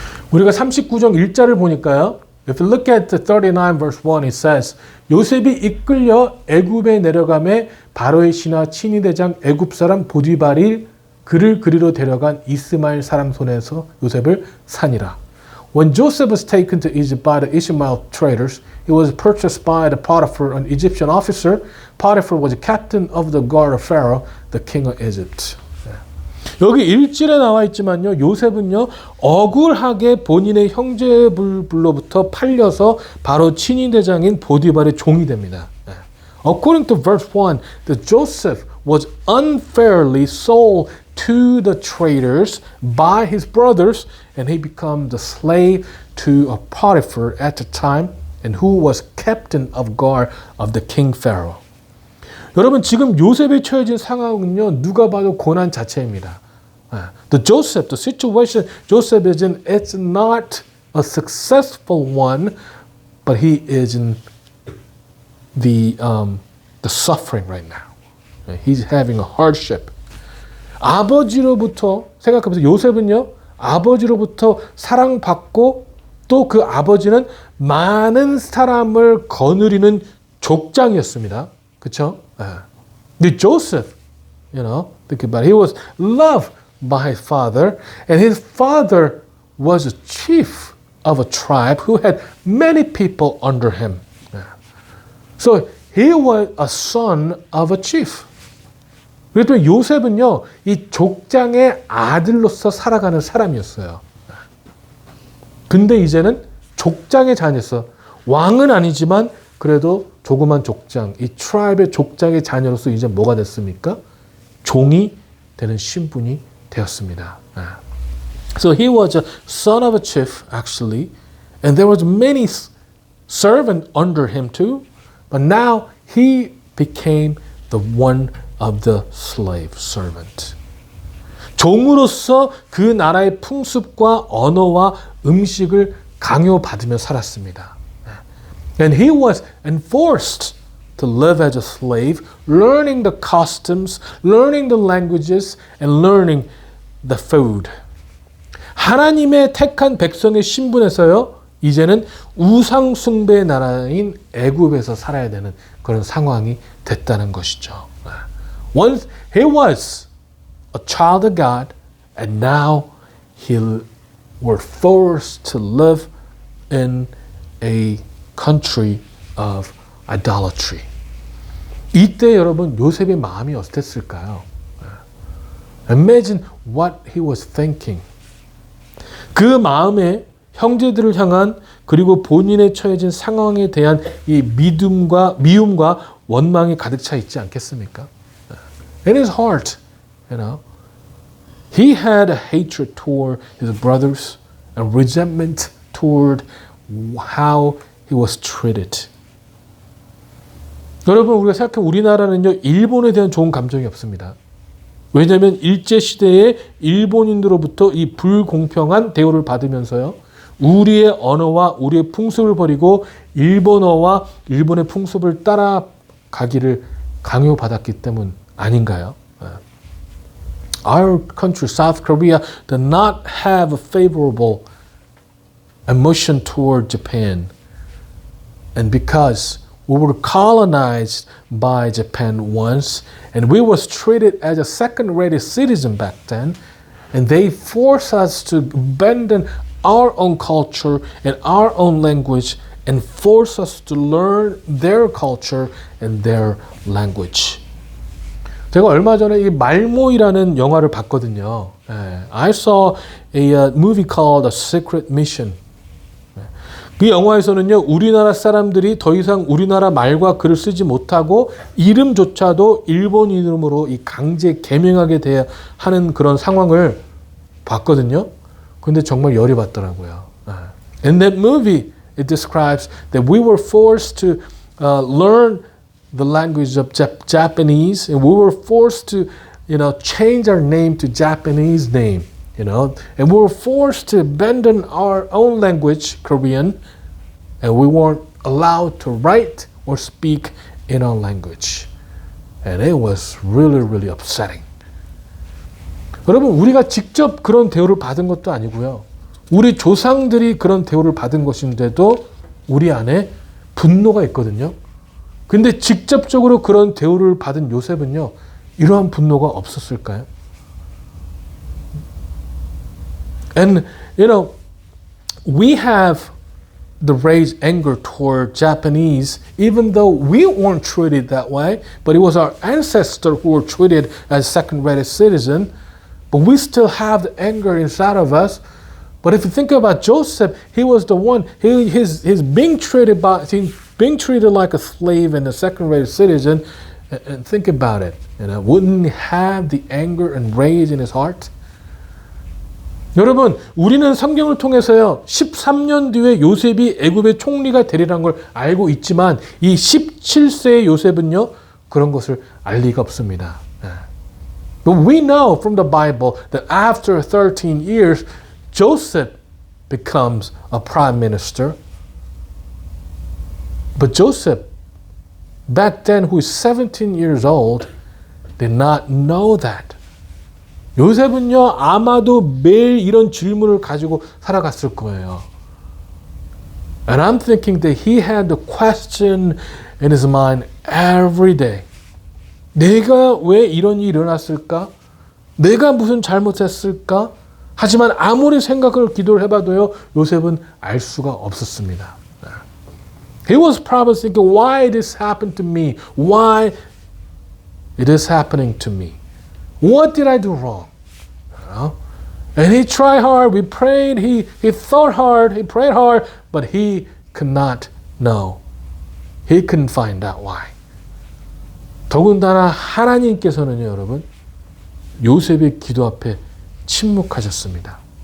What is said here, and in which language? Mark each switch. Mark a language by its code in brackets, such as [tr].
[ko] 우리가 39장 1절을 보니까요, [en] if you look at the 39 verse 1, it says, [ko] 요셉이 이끌려 애굽에 내려가매 바로의 신하 친위대장 애굽 사람 보디발이 그를 그리로 데려간 이스마엘 사람 손에서 요셉을 사니라. [en] When Joseph was taken to Egypt by the Ishmael traders, he was purchased by the Potiphar, an Egyptian officer. Potiphar was a captain of the guard of Pharaoh, the king of Egypt. [ko] 여기 1절에 나와 있지만요, 요셉은요 억울하게 본인의 형제들로부터 팔려서 바로 친위대장인 보디발의 종이 됩니다. [en] According to verse 1, that Joseph was unfairly sold to the traders by his brothers, and he became the slave to a Potiphar at the time, and who was captain of guard of the king Pharaoh. [ko] 여러분 지금 요셉에 처해진 상황은요 누가 봐도 고난 자체입니다. [en] The situation Joseph is in, it's not a successful one, but he is in the suffering right now. He's having a hardship. [ko] 아버지로부터 생각해보세요. 요셉은요 아버지로부터 사랑받고 또 그 아버지는 많은 사람을 거느리는 족장이었습니다. 그렇죠? [en] But Joseph, think about it. He was loved by his father, and his father was a chief of a tribe who had many people under him. So he was a son of a chief. [ko] 그랬더니 요셉은요, 이 족장의 아들로서 살아가는 사람이었어요. 근데 이제는 족장의 자녀였어. 왕은 아니지만 그래도 조그만 족장, 이 트라이브의 족장의 자녀로서 이제 뭐가 됐습니까? 종이 되는 신분이 되었습니다. [en] So he was a son of a chief actually, and there was many servants under him too, but now he became the one of the slave servant. [ko] 종으로서 그 나라의 풍습과 언어와 음식을 강요받으며 살았습니다. [en] And he was enforced to live as a slave, learning the customs, learning the languages, and learning the food. [ko] 하나님의 택한 백성의 신분에서요, 이제는 우상 숭배의 나라인 애굽에서 살아야 되는 그런 상황이 됐다는 것이죠. [en] Once he was a child of God, and now he were forced to live in a country of idolatry. [ko] 이때 여러분 요셉의 마음이 어땠을까요? [en] Imagine what he was thinking. [ko] 그 마음에 형제들을 향한 그리고 본인의 처해진 상황에 대한 이 미움과 원망이 가득 차 있지 않겠습니까? [en] In his heart, he had a hatred toward his brothers and resentment toward how he was treated. [ko] 여러분 우리가 생각해 우리나라는요 일본에 대한 좋은 감정이 없습니다. 왜냐하면 일제시대에 일본인들로부터 이 불공평한 대우를 받으면서요 우리의 언어와 우리의 풍습을 버리고 일본어와 일본의 풍습을 따라가기를 강요받았기 때문 아닌가요? [en] Our country, South Korea, did not have a favorable emotion toward Japan. And because we were colonized by Japan once, and we was treated as a second-rate citizen back then, and they forced us to abandon our own culture and our own language and force us to learn their culture and their language. [ko] 제가 얼마 전에 이 말모이라는 영화를 봤거든요. [en] I saw a movie called A Secret Mission. [ko] 그 영화에서는요, 우리나라 사람들이 더 이상 우리나라 말과 글을 쓰지 못하고 이름조차도 일본 이름으로 이 강제 개명하게 돼야 하는 그런 상황을 봤거든요. 근데 정말 열이 받더라고요. [en] In that movie, it describes that we were forced to learn the language of Japanese, and we were forced to, change our name to Japanese name, and we were forced to abandon our own language, Korean, and we weren't allowed to write or speak in our language. And it was really, really upsetting. [ko] 여러분, 우리가 직접 그런 대우를 받은 것도 아니고요. 우리 조상들이 그런 대우를 받은 것인데도 우리 안에 분노가 있거든요. 근데 직접적으로 그런 대우를 받은 요셉은요, 이러한 분노가 없었을까요? [en] And, we have the raised anger toward Japanese, even though we weren't treated that way, but it was our ancestors who were treated as second-rate citizens, but we still have the anger inside of us. But if you think about Joseph, he was the one, he's being treated like a slave and a second-rate citizen. And think about it. Wouldn't he have the anger and rage in his heart? [ko] 여러분, 우리는 성경을 통해서요, 13년 뒤에 요셉이 애굽의 총리가 되리라는 걸 알고 있지만 이 17세의 요셉은요, 그런 것을 알 리가 없습니다. [en] But we know from the Bible that after 13 years, Joseph becomes a prime minister. But Joseph, back then, who is 17 years old, did not know that. [ko] 요셉은요, 아마도 매일 이런 질문을 가지고 살아갔을 거예요. [en] And I'm thinking that he had the question in his mind every day. [ko] 내가 왜 이런 일이 일어났을까? 내가 무슨 잘못했을까? 하지만 아무리 생각을 기도를 해봐도요, 요셉은 알 수가 없었습니다. [en] He was probably thinking, why this happened to me? Why it is happening to me? What did I do wrong? And he tried hard, we prayed, he thought hard, he prayed hard, but he could not know. He couldn't find out why. [ko] 더군다나 하나님께서는요, 여러분, 요셉의 기도 앞에 침묵하셨습니다.